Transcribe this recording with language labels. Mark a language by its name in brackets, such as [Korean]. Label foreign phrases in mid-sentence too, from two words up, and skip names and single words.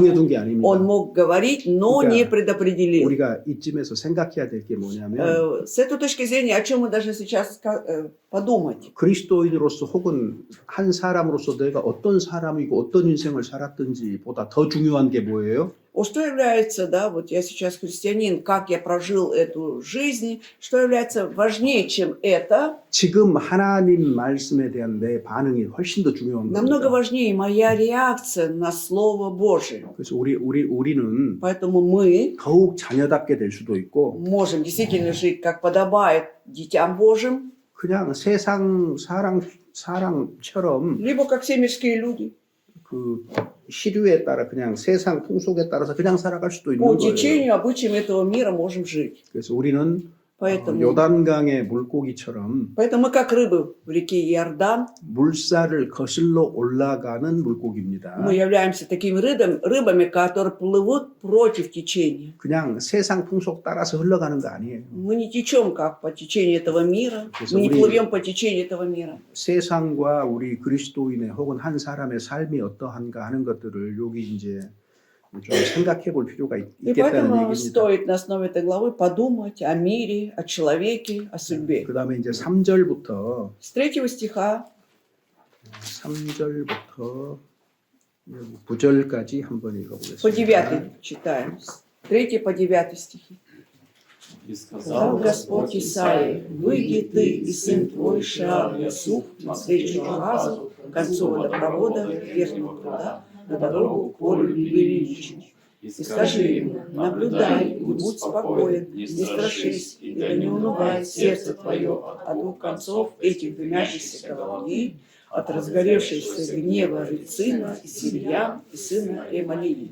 [Korean] 정해둔 게 아닙니다. [Russian] Он мог говорить, но [Korean] 그러니까 [Russian] не предопределил. [Korean] 우리가 이쯤에서 생각해야 될 게 뭐냐면 [Russian] С этой точки зрения, о чем мы должны сейчас подумать? [Korean] 그리스도인으로서 혹은 한 사람으로서 내가 어떤 사람이고 어떤 인생을 살았든지 보다 더 중요한 게 뭐예요? [Russian] Вот что является, да, вот я сейчас христианин, как я прожил эту жизнь, что является важнее, чем это? [Korean] 지금 하나님 말씀에 대한 내 반응이 훨씬 더 중요한 [Russian] Намного [Korean] 겁니다. [Russian] важнее моя реакция на Слово Божие. [Korean] 그래서 우리는 [Russian] Поэтому мы [Korean] 더욱 자녀답게 될 수도 있고 [Russian] можем действительно жить, как подобает детям Божьим, [Korean] 그냥 세상 사람처럼 [Russian] либо как все мирские люди. [Korean] 그 시류에 따라 그냥 세상 풍속에 따라서 그냥 살아갈 수도 있는 [Russian] По [Korean] 거예요. [Russian] течению, обычаям этого мира можем жить. [Korean] 그래서 우리는 [Russian] Поэтому [Korean] 요단강의 물고기처럼 [Russian] мы как рыбы в реке Иордан, [Korean] 물살을 거슬러 올라가는 물고기입니다. [Russian] мы являемся такими рыбами, которые плывут против течения. [Korean] 그냥 세상 풍속 따라서 흘러가는 거 아니에요. [Russian] Мы не течем как по течению этого мира, мы не плывем по течению этого мира. [Korean] 세상과 우리 그리스도인의 혹은 한 사람의 삶이 어떠한가 하는 것들을 여기 이제 좀 생각해 볼 필요가 [Russian] И [Korean] 있겠다는 [Russian] поэтому [Korean] 얘기입니다. [Russian] стоит на основе этой главы подумать о мире, о человеке, о судьбе. [Korean] 그 다음에 이제 3절부터 [Russian] С 3 стиха [Korean] 9절까지 한번 [Russian] по [Korean] 읽어보겠습니다. [Russian] 9 читаем. С 3 по 9 стихи. И Сказал Господь Исаии: «Выйди ты и сын твой Шаар Ясуф навстречу Ахазу, к концу водопровода верхнего пруда, на дорогу к полю величию. И скажи ему: наблюдай и будь спокоен, не страшись, и да не унывает сердце твое от двух концов этих дымящихся головней, от разгоревшегося гнева Рецина и Сирьям и сына Ремалии.